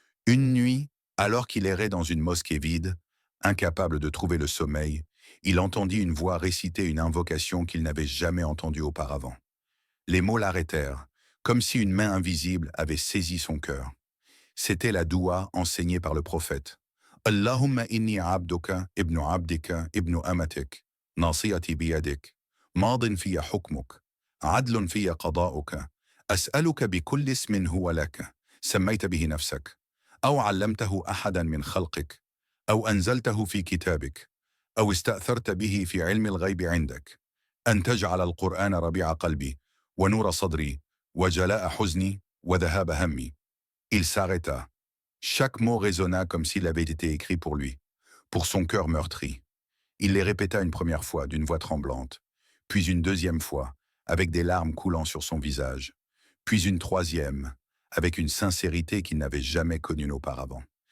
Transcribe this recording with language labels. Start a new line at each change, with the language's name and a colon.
French: Une nuit, alors qu'il errait dans une mosquée vide, incapable de trouver le sommeil, il entendit une voix réciter une invocation qu'il n'avait jamais entendue auparavant. Les mots l'arrêtèrent, comme si une main invisible avait saisi son cœur. C'était la doua enseignée par le prophète.
Arabic: « Allahumma inni abduka ibnu abdika ibnu amatik, nasiyati biyadik, madin fiya hukmuk, adlun fiya qada'uka, as'aluka bikulli ismin huwa laka, sammayta bihi nafsak, أو علمته أحدا من خلقك أو أنزلته في كتابك أو استأثرت به في علم الغيب عندك أن تجعل القرآن ربيع قلبي ونور صدري وجلاء حزني وذهاب همي. »
French: Il s'arrêta. Chaque mot résonna comme s'il avait été écrit pour lui, pour son cœur meurtri. Il les répéta une première fois d'une voix tremblante, puis une deuxième fois, avec des larmes coulant sur son visage, puis une troisième, avec une sincérité qu'il n'avait jamais connue auparavant.